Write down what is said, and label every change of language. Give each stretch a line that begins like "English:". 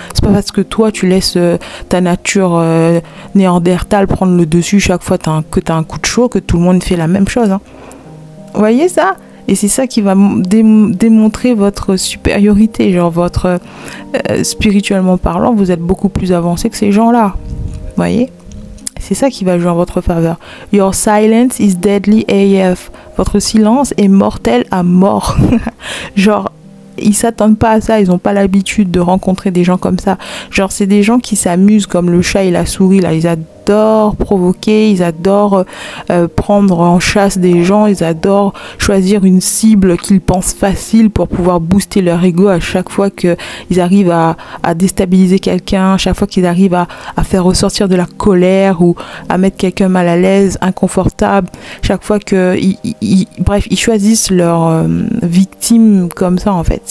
French: C'est pas parce que toi tu laisses ta nature néandertale prendre le dessus chaque fois que t'as un coup de chaud que tout le monde fait la même chose, hein. Vous voyez ça? Et c'est ça qui va démontrer votre supériorité, genre votre spirituellement parlant, vous êtes beaucoup plus avancé que ces gens-là. Vous voyez? C'est ça qui va jouer en votre faveur.
English: Your silence is deadly AF.
French: Votre silence est mortel à mort. Genre, ils s'attendent pas à ça, ils n'ont pas l'habitude de rencontrer des gens comme ça. Genre, c'est des gens qui s'amusent comme le chat et la souris, là. Ils adorent provoquer, ils adorent prendre en chasse des gens, ils adorent choisir une cible qu'ils pensent facile pour pouvoir booster leur ego à chaque fois qu'ils arrivent à déstabiliser quelqu'un, à chaque fois qu'ils arrivent à faire ressortir de la colère ou à mettre quelqu'un mal à l'aise, inconfortable, chaque fois bref, ils choisissent leur victime comme ça, en fait.